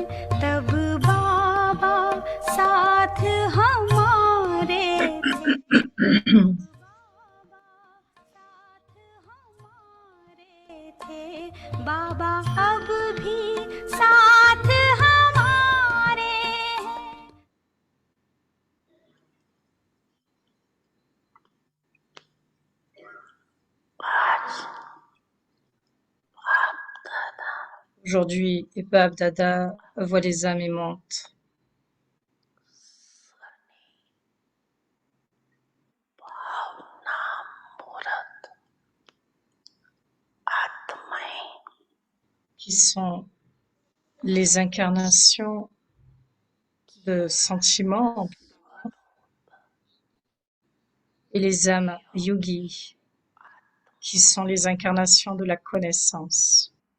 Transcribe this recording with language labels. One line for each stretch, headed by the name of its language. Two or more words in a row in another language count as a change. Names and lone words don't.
Hindi: तब बाबा साथ हमारे थे, बाबा अब भी साथ हमारे हैं।
French: Aujourd'hui, Bab Dada voit les âmes aimantes. Qui sont les incarnations de sentiments et les âmes yogis, qui sont les incarnations de la connaissance.